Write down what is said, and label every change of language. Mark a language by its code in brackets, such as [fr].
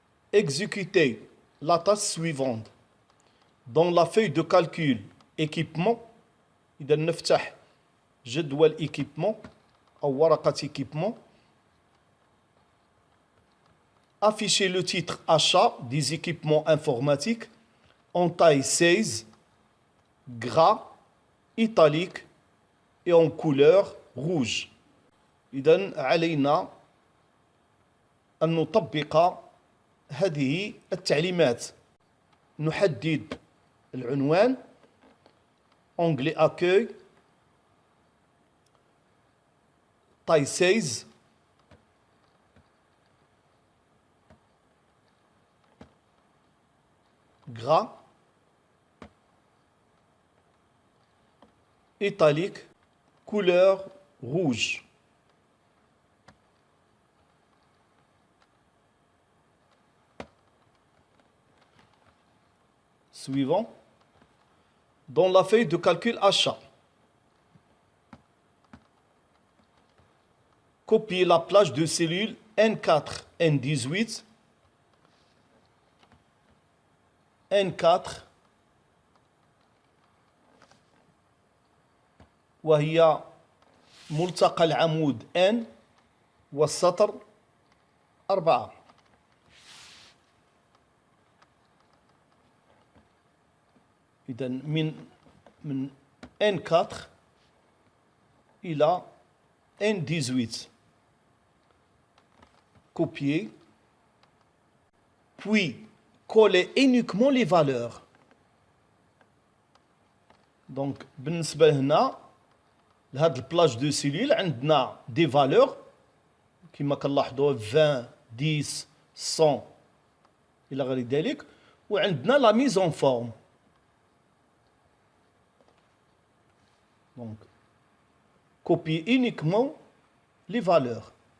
[fr] Exécutez la tâche suivante. Dans la feuille de calcul équipement، [ar] إذا نفتح جدول équipement أو ورقة équipement. [fr] Affichez le titre achat des équipements informatiques en taille 16, gras, italique et en couleur rouge. [ar] إذن علينا أن نطبق هذه التعليمات. نحدد العنوان [fr] onglet accueil taille 16، gras, italique, couleur rouge. Suivant. Dans la feuille de calcul achat, copiez la plage de cellules N4, N18, N4 [ar] وهي ملتقى العمود N والسطر 4. إذا من N4 إلى N18. [fr] Copier, puis coller uniquement les valeurs. [ar] Donc بالنسبة هنا لهاد [fr] البلاج دو سيلول [ar] عندنا [fr] دي فالور [ar] كما كنلاحظوا 20 10 100 إلى غير ذلك، وعندنا [fr] لا ميز اون فورم. Donc copier uniquement les valeurs.